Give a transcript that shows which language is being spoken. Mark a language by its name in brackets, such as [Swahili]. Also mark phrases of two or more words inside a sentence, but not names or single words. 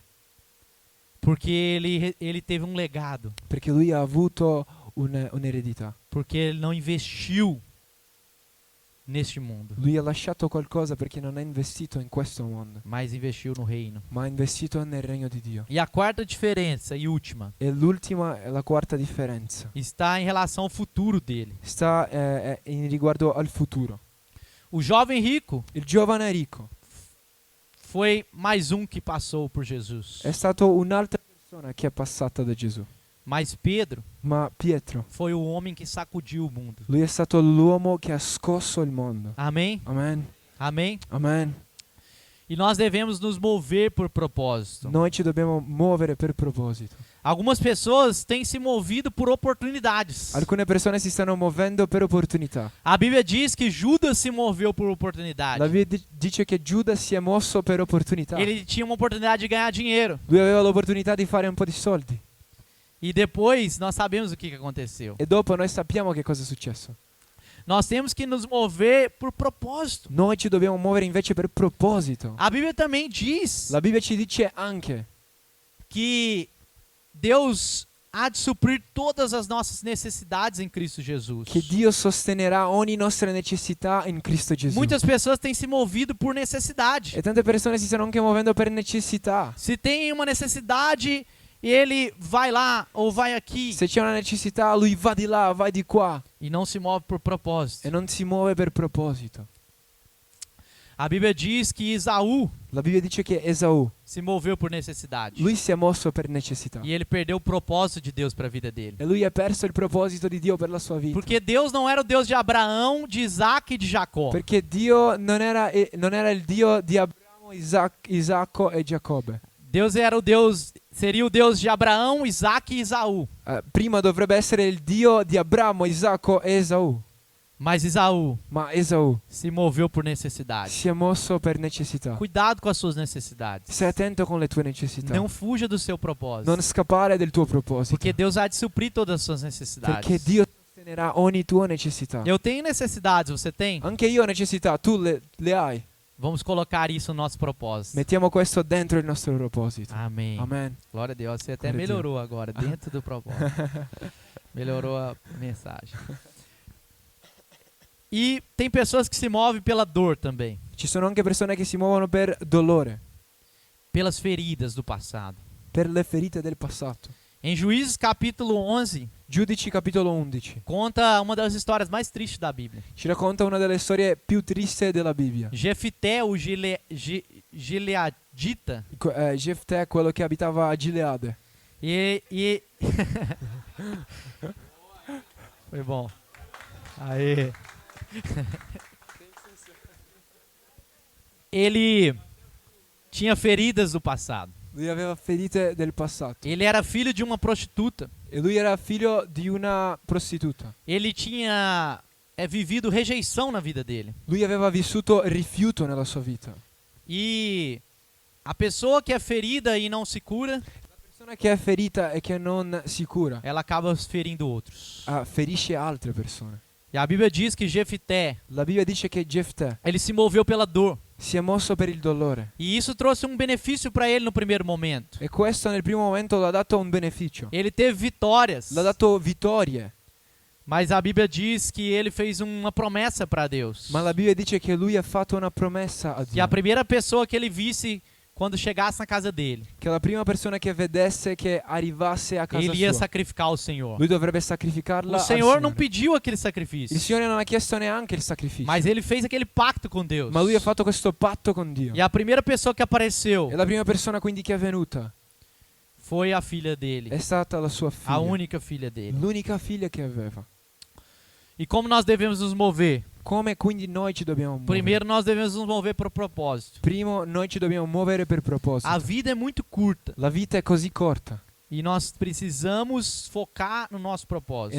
[Portuguese] Porque ele teve um legado. [Italian] Perché lui ha avuto un'eredità. [Portuguese] Porque ele não investiu neste mundo, [Italian] Lui ha lasciato qualcosa perché non ha investito in questo mondo, [Portuguese] mas investiu no reino. [Italian] ma ha investito nel regno di Dio. [Portuguese] E a quarta diferença e última [Italian] E l'ultima e la quarta differenza [Portuguese] está em relação ao futuro dele. [Italian] sta in riguardo al futuro. [Portuguese] O jovem rico [Italian] Il giovane ricco [Portuguese] foi mais um que passou por Jesus. [Italian] è stato un'altra persona che è passata da Gesù. [Portuguese] Mas Pedro [Italian] Ma Pietro, [Portuguese] foi o homem que sacudiu o mundo. [Italian] lui è stato l'uomo che ha scosso il mondo. [Portuguese] Amém? [Italian] Amen. [Portuguese] Amém? [Italian] Amen. [Portuguese] E nós devemos nos mover por propósito. [Italian] Noi ci dobbiamo muovere per proposito. [Portuguese] Algumas pessoas têm se movido por oportunidades. [Italian] Alcune persone si stanno muovendo per opportunità. [Portuguese] A Bíblia diz que Judas se moveu por [Italian] La [Portuguese] oportunidade. [Italian] Bibbia dice che Giuda si è mosso per opportunità. [Portuguese] Ele tinha uma oportunidade de ganhar dinheiro. [Italian] Lui aveva l'opportunità di fare un po' di soldi. [Portuguese] E depois nós sabemos o que aconteceu. [Italian] E dopo noi sappiamo che cosa è successo. [Portuguese] Nós temos que nos mover por propósito. [Italian] Noi ci dobbiamo muovere invece per proposito. [Portuguese] A Bíblia também diz [Italian] La Bibbia ci dice anche [Portuguese] que Deus há de suprir todas as nossas necessidades em Cristo Jesus. [Italian] che Dio sostenerà ogni nostra necessità in Cristo Gesù. [Portuguese] Muitas pessoas têm se movido por necessidade. [Italian] E tante persone si stanno anche muovendo per necessità. [Portuguese] Se tem uma necessidade, ele vai lá ou vai aqui [Italian] Se c'è una necessità, lui va di là, va di qua [Portuguese] e não se move por propósito. [Italian] e non si muove per proposito. [Portuguese] A Bíblia diz que Esaú [Italian] La Bibbia dice che Esaù, [Portuguese] se moveu por necessidade. [Italian] lui si è mosso per necessità. [Portuguese] E ele perdeu o propósito de Deus para a vida dele. [Italian] E lui ha perso il proposito di Dio per la sua vita. [Portuguese] Porque Deus não era o Deus de Abraão, de Isaac e de Jacó. [Italian] Perché Dio non era il Dio di Abramo, Isacco e Giacobbe. [Portuguese] Deus era o Deus, seria o Deus de Abraão, Isaac e Esaú. [Italian] Prima dovrebbe essere il Dio di Abramo, Isacco e Esaù. [Portuguese] Mas Esaú [Italian] Ma Esaù [Portuguese] se moveu por necessidade. [Italian] si è mosso per necessità. [Portuguese] Cuidado com as suas necessidades. [Italian] Stai attento con le tue necessità. [Portuguese] Não fuja do seu propósito. [Italian] Non scappare del tuo proposito. [Portuguese] Porque Deus há de suprir todas as suas necessidades. [Italian] Perché Dio sostenerà ogni tua necessità. [Portuguese] Eu tenho necessidades, você tem? [Italian] Anche io ho necessità, tu le hai. [Portuguese] Vamos colocar isso no nosso propósito. [Italian] Mettiamo questo dentro il nostro proposito. [Portuguese] Amém. [Italian] Amen. [Portuguese] Glória a Deus. Você até Glória a Deus. melhorou agora, dentro do propósito. Melhorou a mensagem. E tem pessoas que se movem pela dor também. [Italian] Ci sono anche persone che si muovono per dolore, [Portuguese] Pelas feridas do passado. [Italian] per le ferite del passato. [Portuguese] Em Juízes capítulo 11, [Italian] Giudici capitolo 11 [Portuguese] conta uma das histórias mais tristes da Bíblia. [Italian] ci racconta una delle storie più triste della Bibbia. [Portuguese] Jefité, o gileadita, [Italian] Jefté, quello che abitava a Gileade. [Portuguese] e foi bom. Aê. Ele tinha feridas do passado. [Italian] Lui aveva ferite del passato. [Portuguese] Ele era filho de uma prostituta. [Italian] E lui era figlio di una prostituta. [Portuguese] Ele tinha vivido rejeição na vida dele. [Italian] Lui aveva vissuto rifiuto nella sua vita. [Portuguese] E a pessoa que é ferida e não se cura, [Italian] La persona che è ferita e che non si cura [Portuguese] ela acaba ferindo outros. [Italian] ferisce altre persone. [Portuguese] E a Bíblia diz que Jefité, [Italian] La Bibbia dice che Jefté [Portuguese] ele se moveu pela dor. [Italian] si è mosso per il dolore. [Portuguese] E isso trouxe um benefício para ele no primeiro momento. [Italian] E questo nel primo momento l'ha dato un beneficio. [Portuguese] Ele teve vitórias. [Italian] L'ha dato vittorie. [Portuguese] Mas a Bíblia diz que ele fez uma promessa para Deus. [Italian] Ma la Bibbia dice che lui ha fatto una promessa a [Portuguese] Que [Italian] Dio. [Portuguese] a primeira pessoa que ele visse quando chegasse na casa dele, [Italian] Che la prima persona che vedesse che arrivasse a casa [Portuguese] ele ia [Italian] sua, [Portuguese] sacrificar o Senhor. [Italian] lui dovrebbe sacrificarla [Portuguese] O [Italian] al [Portuguese] Senhor não [Italian] Signore. [Portuguese] pediu aquele [Italian] Il [Portuguese] sacrifício, [Italian] Signore non ha chiesto neanche il sacrificio. [Portuguese] mas ele fez aquele pacto com Deus. [Italian] Ma lui ha fatto questo patto con Dio. [Portuguese] E a primeira pessoa que apareceu [Italian] E la prima persona quindi che è venuta [Portuguese] foi a filha dele, [Italian] è stata la sua [Portuguese] a [Italian] figlia. [Portuguese] única filha dele. [Italian] L'unica figlia che aveva. [Portuguese] E como nós devemos nos mover? [Italian] Come quindi noi ci dobbiamo muovere? [Portuguese] Primeiro, nós devemos nos mover para o propósito. [Italian] Primo, noi ci dobbiamo muovere per proposito. [Portuguese] A vida é muito curta [Italian] La vita è così corta [Portuguese] e nós precisamos focar no nosso propósito.